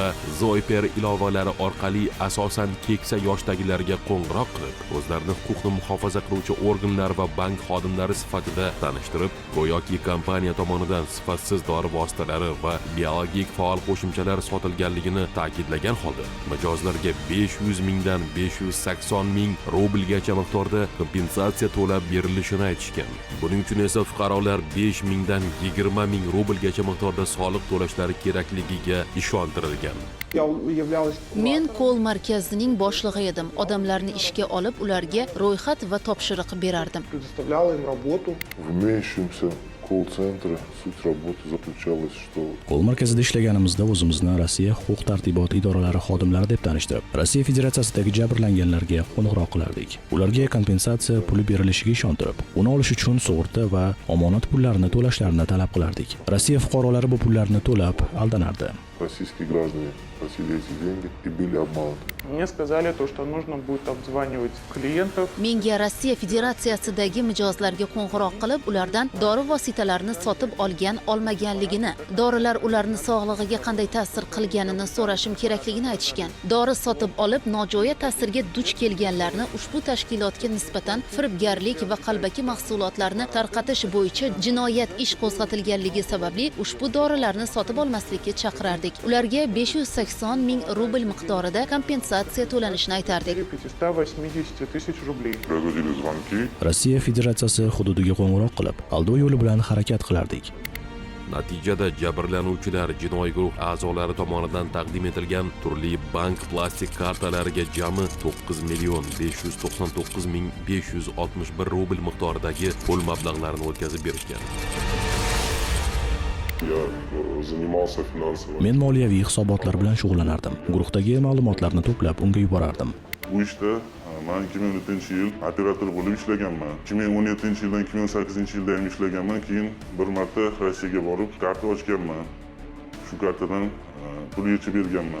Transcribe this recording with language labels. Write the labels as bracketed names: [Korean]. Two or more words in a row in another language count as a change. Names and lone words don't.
[Uzbek] Zoiper ilovalari orqali asosan keksa yoshdagilarga qo'ng'iroq qilib, o'zlarini huquqni muhofaza qiluvchi organlar va bank xodimlari sifatida tanishtirib, go'yoki kompaniya tomonidan sifatsiz dori vositalari va biologik faol qo'shimchalar sotilganligini ta'kidlagan holda mijozlarga 500 mingdan 580 ming rublgacha miqdorda kompensatsiya to'lab berilishini aytishgan. Buning uchun esa fuqarolar 5 mingdan 20 ming rublgacha miqdorda soliq to'lashlari kerakligiga ishontirilgan. Men kol markazining boshlig'i edim. Odamlarni ishga olib, ularga ro'yxat va topshiriq berardim. [Russian] В имеющемся колл-центре суть работы заключалась, что [Uzbek] Kol markazida ishlaganimizda o'zimizni Rossiya huquq tartibot idoralari xodimlari deb tanishtirib, Rossiya Federatsiyasidagi jabrlanganlarga qo'ng'iroq qilardik. Ularga kompensatsiya puli berilishiga ishontirib, uni olish uchun sug'urta va omonat pullarini to'lashlarini talab qilardik. Rossiya fuqarolari bu pullarni to'lab aldanardi. [Russian] российские граждане просили эти деньги и были обмануты. Мне сказали то, что нужно будет обзванивать клиентов. [Uzbek] Menga Rossiya Federatsiyasidagi mijozlarga qo'ng'iroq qilib, ulardan dori vositalarini sotib olmaganligini, dorilar ularni sog'lig'iga qanday ta'sir qilganini so'rashim kerakligini aytishgan. Dori sotib olib, nojo'ya ta'sirga duch kelganlarni ushbu tashkilotga nisbatan firibgarlik va qalbaki mahsulotlarni tarqatish bo'yicha jinoyat ish qo'zg'atilganligi sababli ushbu dorilarni sotib olmaslikka chaqirardik. Ularga 580 ming rubl miqdorida kompensatsiya to'lanishini aytardik. [Russian] 580 тысяч рублей. Производили звонки. [Uzbek] Rossiya Federatsiyasi hududiga qo'ng'iroq qilib, aldov yo'li bilan harakat qilardik. Natijada jabrlanuvchilar jinoiy guruh a'zolari tomonidan taqdim etilgan turli bank plastik kartalariga jami 9 million 599 ming 561 rubl miqdoridagi pul mablag'larini o'tkazib berishgan. [Russian] Я занимался финансово. [Uzbek] Men moliyaviy hisobotlar bilan shug'ullanardim. Guruhdagi ma'lumotlarni to'plab unga yuborardim. Bu ishda men 2004-yil operator bo'lib ishlaganman. 2017-yildan 2018-yilda ham ishlaganman. Keyin bir marta Rossiyaga borib karta ochganman. Shu kartadan pul yechib berganman.